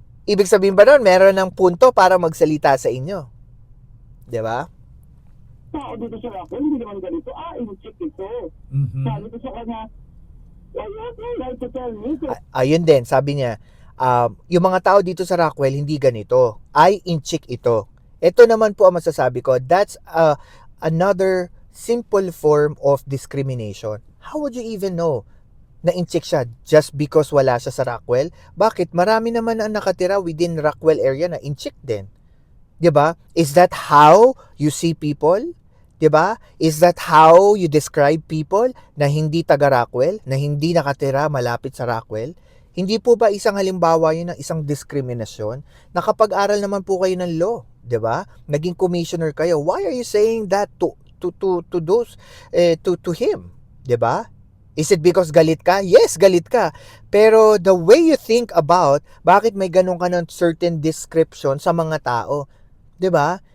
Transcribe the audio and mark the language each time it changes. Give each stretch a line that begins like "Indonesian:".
Filipino: Ibig sabihin ba nun, meron ng punto para magsalita sa inyo? Di ba? Tao dito sa Rockwell, hindi naman ganito. In-check ito. Mhm. Sabi ko sa kanya,
English: well, you have no right to tell me.
Filipino: Ayun din, sabi niya, yung mga tao dito sa Rockwell, hindi ganito. In-check ito. Ito naman po ang masasabi ko,
English: that's another simple form of discrimination. How would you even know na in-check siya just because
Filipino: wala siya sa Rockwell? Bakit? Marami naman ang nakatira within Rockwell area na in-check din. 'Di ba?
English: Is that how you see people?
Filipino: 'Di ba?
English: Is that how you describe people
Filipino: na hindi taga Rockwell, na hindi nakatira malapit sa Rockwell? Hindi po ba isang halimbawa yun ng isang diskriminasyon? Nakapag-aral naman po kayo ng law, 'di ba? Naging commissioner kayo.
English: Why are you saying that to those to him?
Filipino: 'Di ba?
English: Is it because
Filipino: galit ka? Yes, galit ka. Pero the way you think about bakit may ganun ka ng certain description sa mga tao, 'di ba?